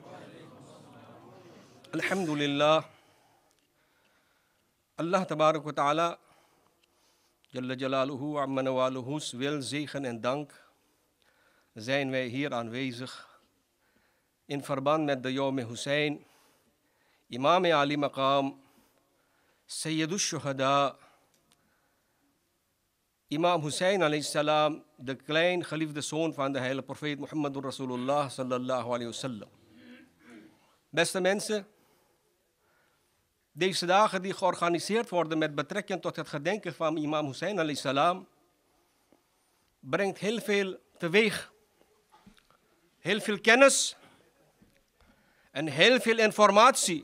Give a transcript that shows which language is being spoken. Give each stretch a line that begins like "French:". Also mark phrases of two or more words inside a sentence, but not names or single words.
Arabic: الحمد لله، الله تبارك وتعالى، جل جلاله,
Dutch: Amma Nawaluhu's wil, zegen en dank, zijn wij hier aanwezig in verband met de Yawm Hussein, Imam Ali Maqam,
Arabic: سيد الشهداء,
Dutch: Imam Hussein
Arabic: عليه السلام,
Dutch: de klein geliefde zoon van de heilige profeet
Arabic: محمد رسول الله صلى الله عليه وسلم.
Dutch: Beste mensen, deze dagen die georganiseerd worden met betrekking tot het gedenken van Imam Hussein
Arabic: عليه السلام,
Dutch: brengt heel veel teweeg. Heel veel kennis en heel veel informatie.